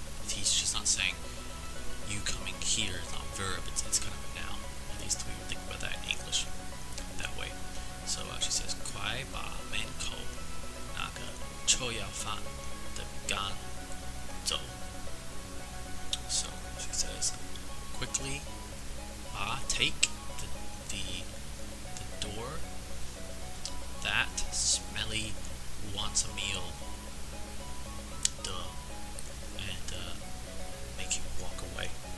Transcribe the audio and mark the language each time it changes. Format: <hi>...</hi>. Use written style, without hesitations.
<en>She's not saying you coming here. It's not a verb. It's kind of a noun. At least we would think about that in English that way. So she says</en> <zh>快把门口那个臭要饭的赶走.</zh> <en>So she says quickly take the door that smelly wants a meal, and make him walk away.</en>